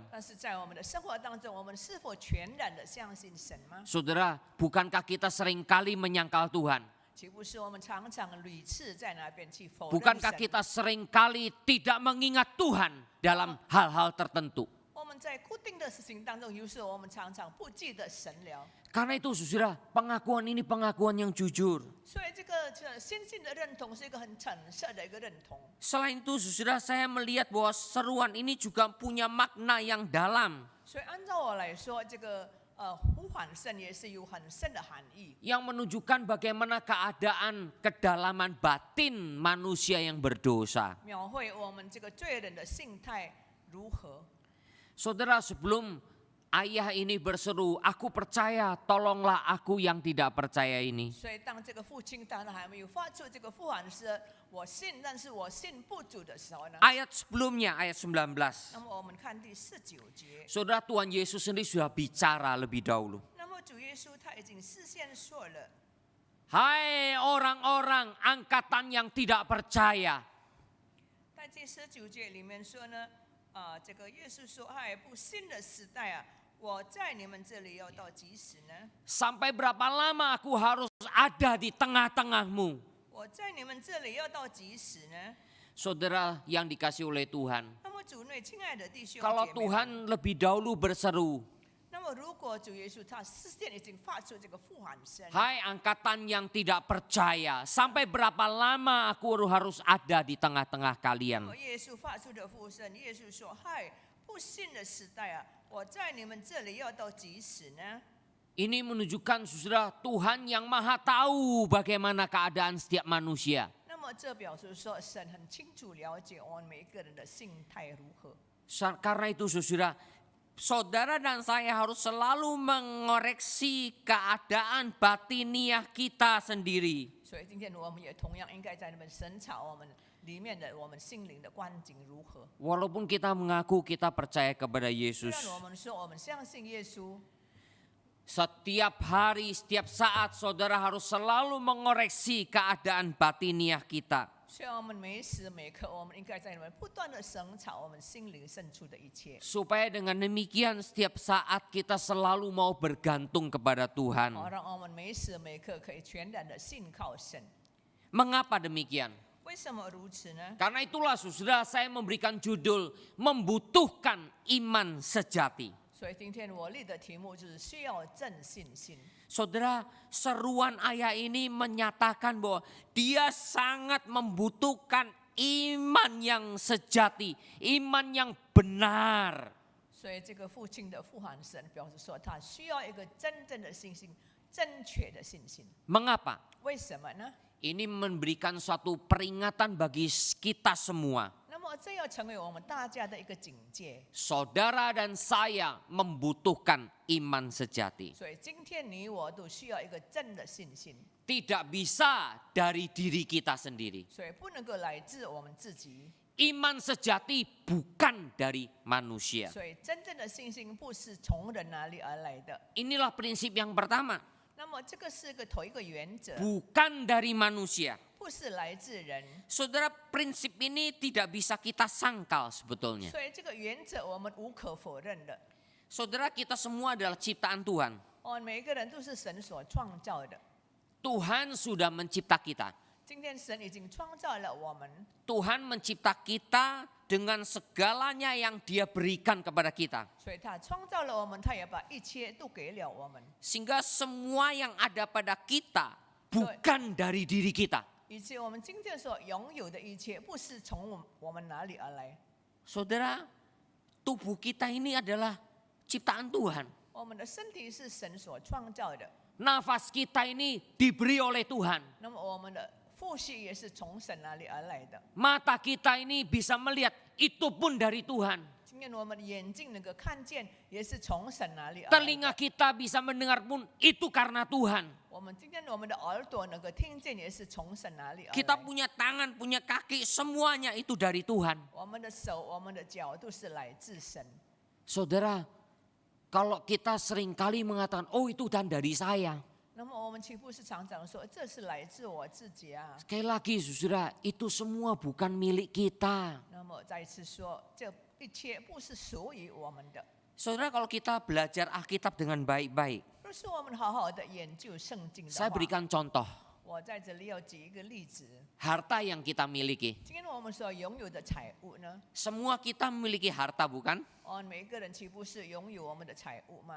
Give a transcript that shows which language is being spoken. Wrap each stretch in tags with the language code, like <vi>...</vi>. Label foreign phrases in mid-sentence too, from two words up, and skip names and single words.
<zh>但是在我们的生活当中，我们是否全然的相信神吗？</zh> <id>Saudara, bukankah kita seringkali menyangkal Tuhan?</id> <zh>岂不是我们常常屡次在那边去否认</zh> <id>Bukankah</id> <zh>神？</zh> <id>kita seringkali tidak mengingat Tuhan dalam hal-hal tertentu?</id> <zh>我们在固定的事情当中，有时候我们常常不记得神了。</zh> <id>Karena itu saudara, pengakuan ini pengakuan yang jujur.</id> <zh>所以这个先进的认同是一个很诚实的一个认同。</zh> <id>Selain itu saudara, saya melihat bahwa seruan ini juga punya makna yang dalam.</id> <zh>所以按照我来说，这个呼喊神也是有很深的含义，</zh> <id>Yang menunjukkan bagaimana keadaan kedalaman batin manusia yang berdosa.</id> <zh>描绘我们这个罪人的心态如何。</zh> <id>Saudara, sebelum ayah ini berseru, aku percaya, tolonglah aku yang tidak percaya ini.</id> <zh>所以当这个父亲当他还没有发出这个呼喊是“我信，但是我信不足”的时候呢，</zh> <id>Ayat sebelumnya, ayat 19.</id> <zh>那么我们看第19节，</zh> <id>Saudara, Tuhan Yesus sendiri sudah bicara lebih dahulu.</id> <zh>那么主耶稣他已经事先说了。</zh> <id>Hai orang-orang angkatan yang tidak percaya.</id> <zh>在第19节里面说呢，这个耶稣说：“哎，不信的时代啊，我在你们这里要到几时呢？</zh> <id>Sampai berapa lama aku harus ada di tengah-tengahmu?</id> <zh>我在你们这里要到几时呢？”</zh> <id>Saudara yang dikasih oleh Tuhan.</id> <zh>那么主内亲爱的弟兄</zh> <id>Kalau</id> <zh>姐妹们，</zh> <id>Tuhan lebih dahulu berseru,</id> <zh>那么如果主耶稣他事先已经发出这个呼喊声，</zh> <id>hai angkatan yang tidak percaya, sampai berapa lama aku harus ada di tengah-tengah</id> <zh>那</zh> <id>kalian?</id> <zh>么耶稣发出的呼声，耶稣说：“嗨，不信的时代啊，我在你们这里要到几时呢？”</zh> <id>Ini menunjukkan saudara Tuhan yang maha tahu bagaimana keadaan setiap manusia.</id> <zh>那么这表示说，神很清楚了解我们每一个人的心态如何。</zh> <id>Karena itu saudara dan saya harus selalu mengoreksi keadaan batiniah kita sendiri.</id> <zh>所以今天我们也同样应该在那边审查我们里面的我们心灵的光景如何。</zh> <id>Walaupun kita mengaku kita percaya kepada</id> <zh>虽</zh> <id>Yesus.</id> <zh>然我们说我们相信耶稣，</zh> <id>Setiap hari, setiap saat saudara harus selalu mengoreksi keadaan batiniah kita.</id> <zh>虽然我们每时每刻，我们应该在里面不断的省察我们心灵深处的一切，</zh> <id>Supaya dengan demikian setiap saat kita selalu mau bergantung kepada Tuhan.</id> <zh>好让我们每时每刻可以全然的信靠神。</zh> <id>Mengapa demikian?</id> <zh>为什么如此呢？</zh> <id>Karena itulah saudara saya memberikan judul membutuhkan iman sejati.</id> <zh>所以今天我立的题目就是需要正信心。</zh> <id>Saudara, seruan ayat ini menyatakan bahwa dia sangat membutuhkan iman yang sejati, iman yang benar.</id> <zh>所以这个父亲的父喊神表示说，他需要一个真正的信心，正确的信心。</zh> <id>Mengapa?</id> <zh>为什么呢？</zh> <id>Ini memberikan suatu peringatan bagi kita semua.</id> <zh>那么这要成为我们大家的一个警戒。</zh> <id>Saudara dan saya membutuhkan iman sejati.</id> <zh>所以今天你我都需要一个真的信心，</zh> <id>Tidak bisa dari diri kita sendiri.</id> <zh>所以不能够来自我们自己。</zh> <id>Iman sejati bukan dari manusia.</id> <zh>所以真正的信心不是从人哪里而来的。</zh> <id>Inilah prinsip yang pertama.</id> <zh>那么这个是个头一个原则，</zh> <id>Bukan dari manusia.</id> <zh>不是来自人。</zh> <id>Saudara, prinsip ini tidak bisa kita sangkal sebetulnya.</id> <zh>所以这个原则我们无可否认的。</zh> <id>Saudara, kita semua adalah ciptaan Tuhan.</id> <zh>我们每一个人都是神所创造的。</zh> <id>Tuhan sudah mencipta kita.</id> <zh>今天神已经创造了我们，</zh> <id>Tuhan mencipta kita dengan segalanya yang Dia berikan kepada kita.</id> <zh>所以他创造了我们，他也把一切都给了我们，</zh> <id>Sehingga semua yang ada pada kita bukan dari diri kita.</id> <zh>以及我们今天所拥有的一切，不是从我们哪里而来。</zh> <id>Saudara, tubuh kita ini adalah ciptaan Tuhan.</id> <zh>我们的身体是神所创造的，</zh> <id>Nafas kita ini diberi oleh Tuhan.</id> <zh>那么我们的呼吸也是从神哪里而来的。</zh> <id>Mata kita ini bisa melihat, itu pun dari Tuhan.</id> <zh>今天我们的眼睛能够看见，也是从神哪里而来</zh> <id>Telinga</id> <zh>的。</zh> <id>kita bisa mendengar pun, itu karena Tuhan.</id> <zh>我们今天我们的耳朵能够听见，也是从神哪里而</zh> <id>Kita</id> <zh>来。</zh> <id>punya tangan, punya kaki, semuanya itu dari Tuhan.</id> <zh>我们的手、我们的脚都是来自神。</zh> <id>Saudara, kalau kita seringkali mengatakan, oh itu dan dari saya.</id> <zh>那么我们岂不是常常说，这是来自我自己啊？</zh> <id>Sekali lagi saudara, itu semua bukan milik kita.</id> <zh>那么再一次说，这一切不是属于我们的。</zh> <id>Saudara, kalau kita belajar Alkitab dengan baik-baik,</id> <zh>若是我们好好的研究圣经的</zh> <id>saya</id> <zh>话，</zh> <id>berikan contoh.</id> <zh>我在这里要举一个例子。</zh> <id>Harta yang kita miliki.</id> <zh>今天我们所拥有的财物呢，</zh> <id>Semua kita memiliki harta bukan?</id> <zh>我们每个人岂不是拥有我们的财物吗？</zh>